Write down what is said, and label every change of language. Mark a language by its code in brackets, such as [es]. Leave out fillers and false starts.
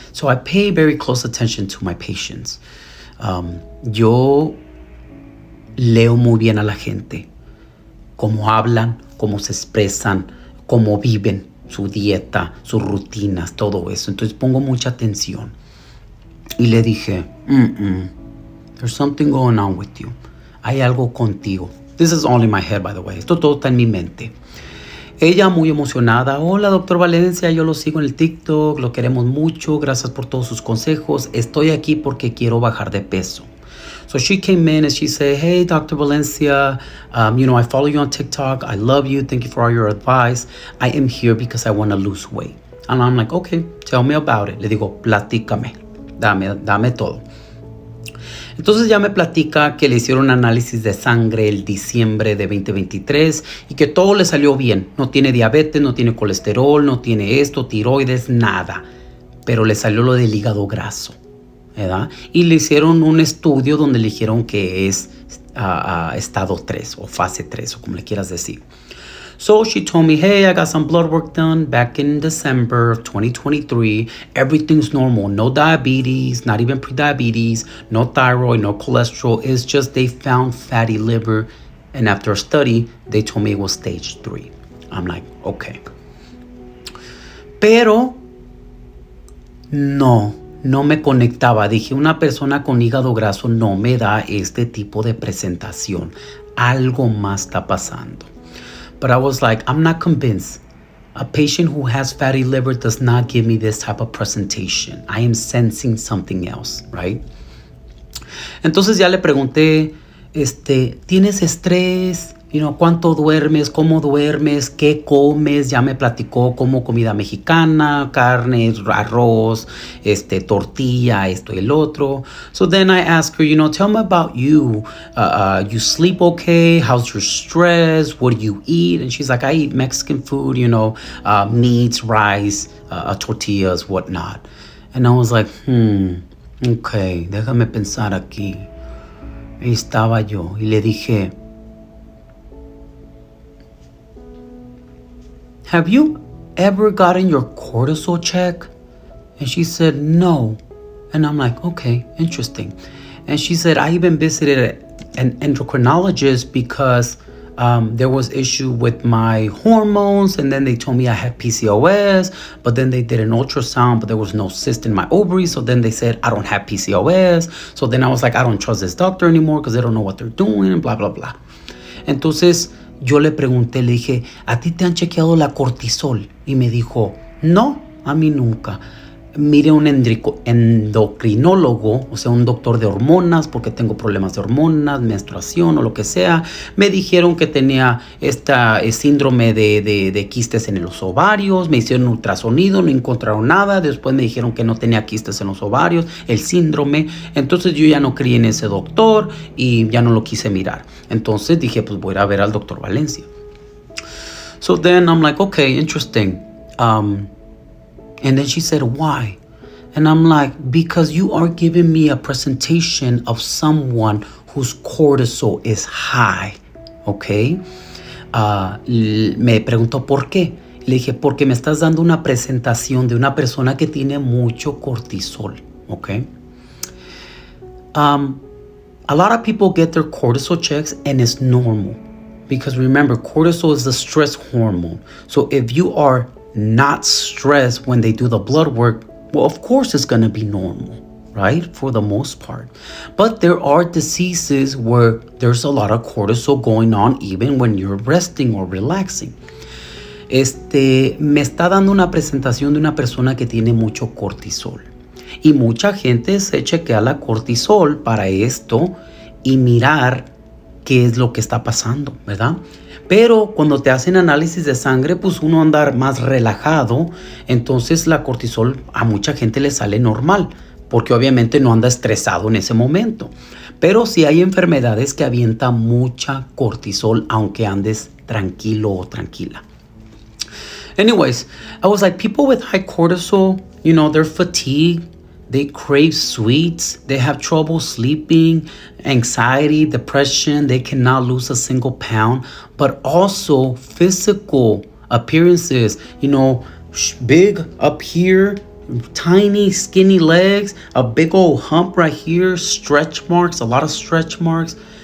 [en] So I pay very close attention to my patients. [es] Yo leo muy bien a la gente. Cómo hablan, cómo se expresan, cómo viven, su dieta, sus rutinas, todo eso. Entonces pongo mucha atención. Y le dije, [en] there's something going on with you. [es] Hay algo contigo. [en] This is all in my head, by the way. [es] Esto todo está en mi mente. Ella muy emocionada. Hola, doctor Valencia. Yo lo sigo en el TikTok. Lo queremos mucho. Gracias por todos sus consejos. Estoy aquí porque quiero bajar de peso. [en] So she came in and she said, hey, Dr. Valencia, I follow you on TikTok. I love you. Thank you for all your advice. I am here because I want to lose weight. And I'm like, okay, tell me about it. [es] Le digo, platícame. Dame todo. Entonces ya me platica que le hicieron análisis de sangre el diciembre de 2023 y que todo le salió bien. No tiene diabetes, no tiene colesterol, no tiene esto, tiroides, nada. Pero le salió lo del hígado graso, ¿verdad? Y le hicieron un estudio donde le dijeron que es estado 3 o fase 3 o como le quieras decir. [en] So she told me, hey, I got some blood work done back in December of 2023. Everything's normal. No diabetes, not even prediabetes, no thyroid, no cholesterol. It's just they found fatty liver. And after a study, they told me it was stage 3. I'm like, okay. [es] Pero no me conectaba. Dije, una persona con hígado graso no me da este tipo de presentación. Algo más está pasando. [en] But I was like, I'm not convinced. A patient who has fatty liver does not give me this type of presentation. I am sensing something else, right? [es] Entonces ya le pregunté, ¿tienes estrés? ¿Cuánto duermes? ¿Cómo duermes? ¿Qué comes? Ya me platicó como comida mexicana, carne, arroz, tortilla, esto y el otro. [en] So then I asked her, tell me about you. You sleep okay? How's your stress? What do you eat? And she's like, I eat Mexican food, meats, rice, tortillas, whatnot. And I was like, okay, [es] déjame pensar aquí. Ahí estaba yo y le dije, [en] have you ever gotten your cortisol check? And she said, no. And I'm like, okay, interesting. And she said, I even visited an endocrinologist because there was issue with my hormones. And then they told me I had PCOS. But then they did an ultrasound, but there was no cyst in my ovaries. So then they said, I don't have PCOS. So then I was like, I don't trust this doctor anymore because they don't know what they're doing and blah, blah, blah. [es] Entonces, yo le pregunté, le dije, ¿a ti te han chequeado la cortisol? Y me dijo, no, a mí nunca. Mire un endocrinólogo, o sea, un doctor de hormonas, porque tengo problemas de hormonas, menstruación o lo que sea. Me dijeron que tenía síndrome de quistes en los ovarios. Me hicieron ultrasonido, no encontraron nada. Después me dijeron que no tenía quistes en los ovarios, el síndrome. Entonces yo ya no creí en ese doctor y ya no lo quise mirar. Entonces dije, pues voy a ver al doctor Valencia. [en] So then I'm like, okay, interesting. And then she said, why? And I'm like, because you are giving me a presentation of someone whose cortisol is high, okay? [es] Me preguntó por qué. Le dije, porque me estás dando una presentación de una persona que tiene mucho cortisol, okay? [en] A lot of people get their cortisol checks and it's normal. Because remember, cortisol is the stress hormone. So if you are not stressed when they do the blood work, well, of course it's going to be normal, right? For the most part. But there are diseases where there's a lot of cortisol going on even when you're resting or relaxing. [es] me está dando una presentación de una persona que tiene mucho cortisol. Y mucha gente se chequea la cortisol para esto y mirar qué es lo que está pasando, ¿verdad? Pero cuando te hacen análisis de sangre, pues uno anda más relajado. Entonces la cortisol a mucha gente le sale normal, porque obviamente no anda estresado en ese momento. Pero sí hay enfermedades que avientan mucha cortisol, aunque andes tranquilo o tranquila. [en] Anyways, I was like, people with high cortisol, they're fatigued. They crave sweets. They have trouble sleeping, anxiety, depression. They cannot lose a single pound. But also physical appearances, big up here, tiny skinny legs, a big old hump right here, stretch marks, a lot of stretch marks.